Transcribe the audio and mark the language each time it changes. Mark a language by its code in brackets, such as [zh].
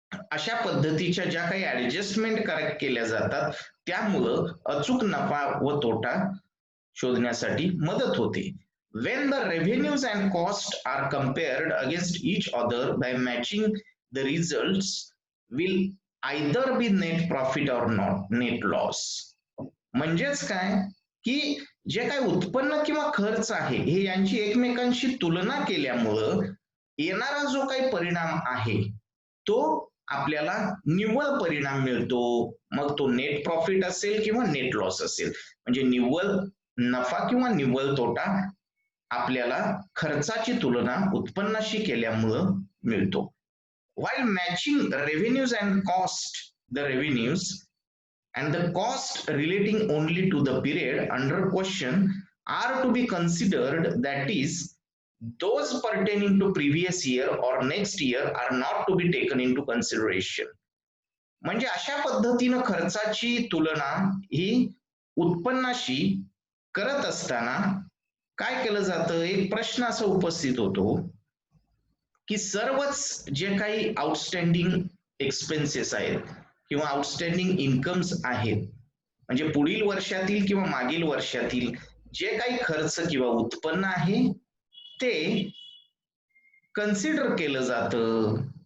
[mr] अशा पद्धतीच्या ज्या काही ऍडजस्टमेंट करेक्ट केल्या जातात त्यामुळं अचूक नफा व तोटा शोधण्यासाठी मदत होते. [en] When the revenues and cost are compared against each other by matching, the results will either be net profit or not net loss. [mr] म्हणजेच काय की जे काही उत्पन्न किंवा खर्च आहे हे यांची एकमेकांशी तुलना केल्यामुळं येणारा जो काही परिणाम आहे तो आपल्याला निव्वळ परिणाम मिळतो. मग तो नेट प्रॉफिट असेल किंवा नेट लॉस असेल. म्हणजे निव्वळ नफा किंवा निव्वळ तोटा आपल्याला खर्चाची तुलना उत्पन्नाशी केल्यामुळं मिळतो. [en] While matching revenues and cost, the revenues and the cost relating only to the period under question are to be considered, that is, those pertaining to previous year or next year are not to be taken into consideration. [mr] म्हणजे अशा पद्धतीनं खर्चाची तुलना ही उत्पन्नाशी करत असताना काय केलं जातं, एक प्रश्न असा उपस्थित होतो की सर्वच जे काही आउटस्टँडिंग एक्सपेन्सेस आहेत किंवा आउटस्टँडिंग इन्कम्स आहेत, म्हणजे पुढील वर्षातील किंवा मागील वर्षातील जे काही खर्च किंवा उत्पन्न आहे ते कन्सिडर केलं जातं.